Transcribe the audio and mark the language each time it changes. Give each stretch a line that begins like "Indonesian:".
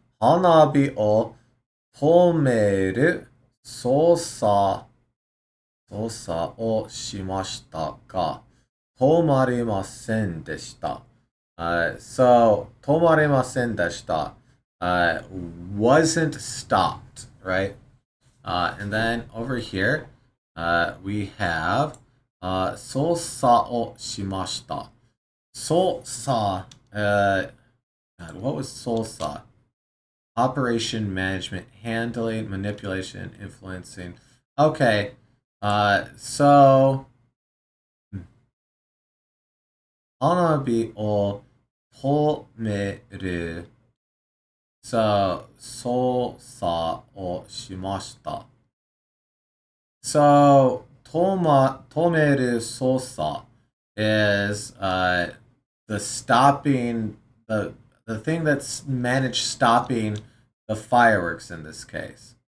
Japanese: 花火を止める操作をしましたが、止まりませんでした. So 止まりませんでした.
English: Wasn't stopped, right? And then over here, we have
Japanese: 操作をしました.
English: 操作, God, what was 操作? Operation management, handling, manipulation, influencing.
Japanese: Okay, so 花火を止める操作をしました.
English: So
Japanese: 止める操作
English: is the stopping the thing that's managed stopping the fireworks in this case.